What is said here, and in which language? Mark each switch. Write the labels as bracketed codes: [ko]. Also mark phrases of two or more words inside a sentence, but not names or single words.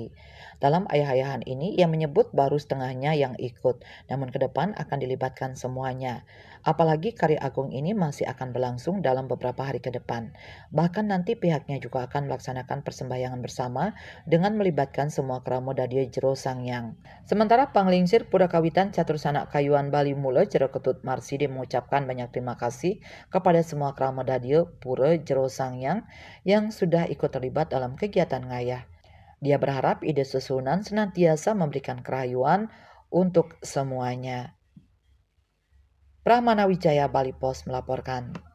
[id] Dalam ayah-ayahan ini, ia menyebut baru setengahnya yang ikut, namun ke depan akan dilibatkan semuanya. Apalagi karya agung ini masih akan berlangsung dalam beberapa hari ke depan. Bahkan nanti pihaknya juga akan melaksanakan persembahyangan bersama dengan melibatkan semua kramo Dadio Jero Sangyang. Sementara Panglingsir Pura Kawitan Catur Sanak Kayuan Bali Mule Jero Ketut Marsidi mengucapkan banyak terima kasih kepada semua krama Dadio Pura Jero Sangyang yang sudah ikut terlibat dalam kegiatan ngayah. Dia berharap ide susunan senantiasa memberikan kerayuan untuk semuanya. Pramana Wijaya, Bali Post melaporkan.